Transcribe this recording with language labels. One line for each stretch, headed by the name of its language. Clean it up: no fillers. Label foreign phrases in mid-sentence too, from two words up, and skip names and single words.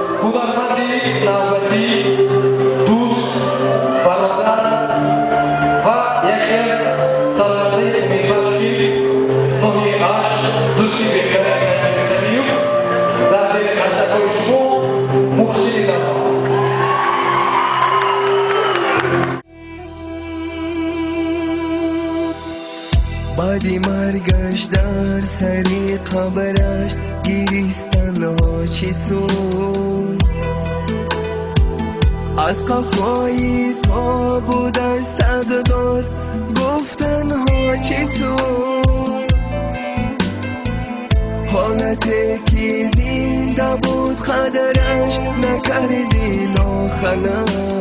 Tajik: ҳунарманди навбатӣ, дӯст, бародар ва яке аз сароядаи умедбахши ноҳияи Аш, дӯсти беҳтари Наҷми Самиюк дар зери қарсакҳои шумо Муҳсини Навбат.
Persian: بعدی مرگش در سری قبرش گریستن ها چی سود از قفایی تا بودش صد داد گفتن ها چی سود حالتی که زنده بود قدرش نکردی ناخلق